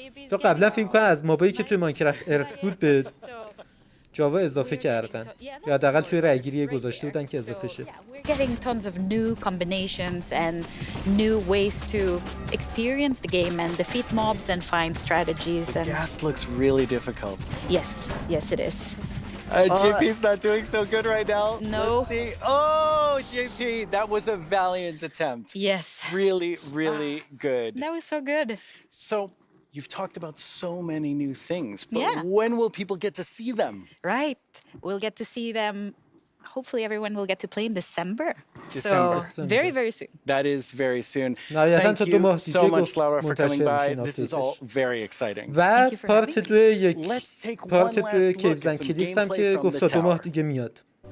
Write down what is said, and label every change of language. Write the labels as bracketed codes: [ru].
[fa] تو قبلا فکر کنم از مابایی که توی ماینکرافت ارث بود به جاوا اضافه کردن یا حداقل توی رأیگیری گذاشته بودن که اضافه شه. [en] We're getting tons of new combinations and new ways to experience the game and defeat mobs and find strategies. The gas looks really difficult. Yes it is. JP's not doing so good right now. No. Let's see. Oh, JP, that was a valiant attempt. Yes. Really, really good. That was so good. So, you've talked about so many new things, but when will people get to see them? Right. We'll get to see them. Hopefully everyone will get to play in December. So very, very soon. That is very soon. Thank you so much, Laura, for coming by. This is all very exciting. [fa] و پارت 2 پارت 2 کیوزن کلیپس هم که گفت تا 2 ماه دیگه میاد.